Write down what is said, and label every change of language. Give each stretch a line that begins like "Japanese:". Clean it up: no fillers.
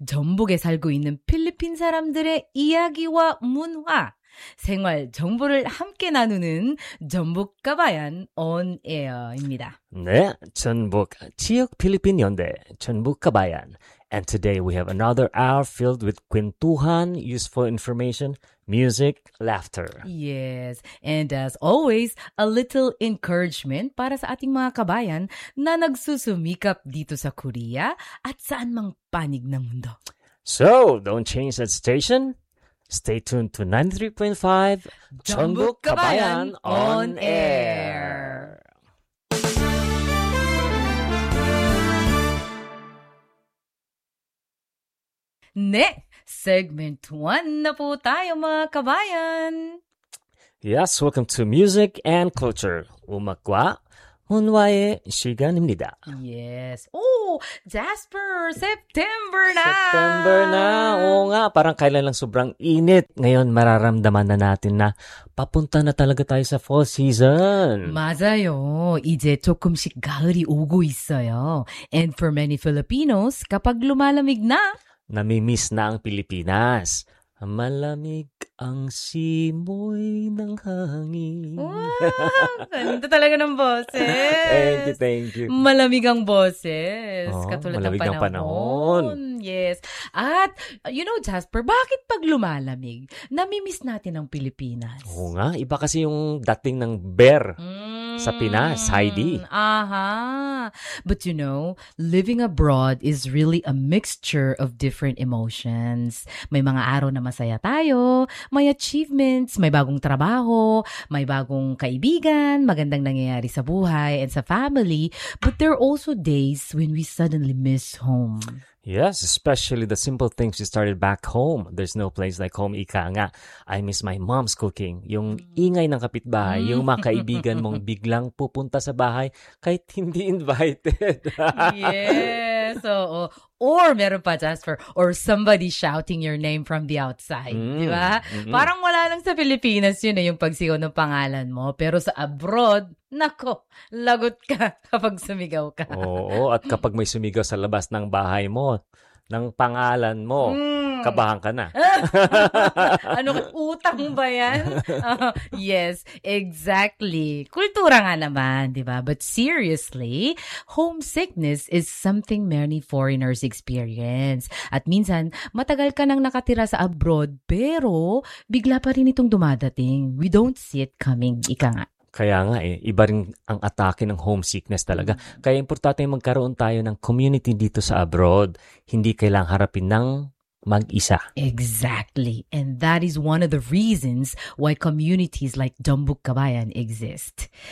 Korean: 전북에 살고 있는 필리핀 사람들의 이야기와 문화, 생활 정보를 함께 나누는 전북 가바얀 온 에어입니다. 네, 전북 지역 필리핀 연대 전북 가바얀.
English: And today we have another hour filled with quintuhan, useful information, music, laughter. Yes, and as always, a little encouragement
Filipino: para sa ating mga kabayan na nagsusumikap dito sa Korea at saan mang panig ng mundo.
English: So, don't change that station. Stay tuned to 93.5 Jeonbuk Kabayan on Air.
Filipino: Ne, segment 1 na po tayo mga kabayan.
English: Yes, welcome to Music and Culture.
Korean: 음악과 문화의 시간입니다.
English: Yes. Oh, Jasper, September na!
Filipino: September na. Oo nga, parang kailan lang sobrang init. Ngayon, mararamdaman na natin na papunta na talaga tayo sa fall season.
Korean: 맞아요. 이제 조금씩 가을이 오고 있어요.
English: And for many Filipinos,
Filipino: kapag lumalamig na, nami-miss na ang Pilipinas. Malamig ang simoy ng hangin. Wow! Ganda talaga ng boses.
English: Thank you, thank you.
Filipino: Malamig ang boses. Katulad ng panahon. Yes. At, you know, Jasper, bakit pag lumalamig, nami-miss natin ang Pilipinas? Oo nga. Iba kasi yung dating ng bear sa Pinas, Heidi. Aha.
English: But you know, living abroad is really a mixture of different emotions.
Filipino: May mga araw na masaya tayo, may achievements, may bagong trabaho, may bagong kaibigan, magandang nangyayari sa buhay and sa family.
English: But there are also days when we suddenly miss home. Yes, especially the simple things you started back home. There's no place like home,
Filipino: ika nga.
English: I miss my mom's cooking.
Filipino: Yung ingay ng kapitbahay, yung mga kaibigan mong biglang pupunta sa bahay kahit hindi invited. Yes, oo.
English: Or
Filipino: meron pa,
English: Jasper, or somebody shouting your name from the outside. Mm. Di ba? Mm-hmm.
Filipino: Parang wala lang sa Pilipinas yun, yung pagsigaw ng pangalan mo. Pero sa abroad, nako, lagot ka kapag sumigaw ka. Oo, at kapag may sumigaw sa labas ng bahay mo, ng pangalan mo, kabahan ka na. Ano, utang ba yan?
English: Yes, exactly.
Filipino: Kultura nga naman, di ba?
English: But seriously, homesickness is something many foreigners experience.
Filipino: At minsan, matagal ka nang nakatira sa abroad, pero bigla pa rin itong dumadating.
English: We don't see it coming,
Filipino: ika nga. Kaya nga eh, iba rin ang atake ng homesickness talaga. Kaya importante yung magkaroon tayo ng community dito sa abroad. Hindi kailangang harapin ng mag-isa.
English: Exactly. And that is one of the reasons why communities like Jeonbuk Kabayan exist.